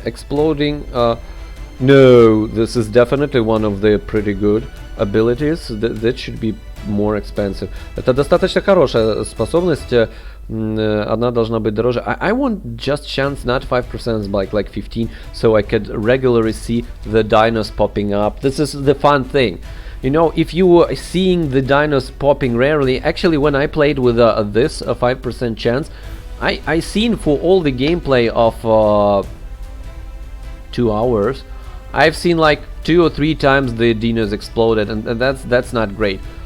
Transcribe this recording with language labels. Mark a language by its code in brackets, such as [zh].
[en] Exploding, no, this is definitely one of the pretty good abilities. That should be more expensive. [ru] Это достаточно хорошая способность. Она должна быть дороже. [en] I want just chance, not 5%, like 15, so I could regularly see the dinos popping up. This is the fun thing. If you are seeing the dinos popping rarely, actually when I played with this 5% chance, I seen for all the gameplay of 2 hours, I've seen like 2 or 3 times the dinos exploded, and that's not great.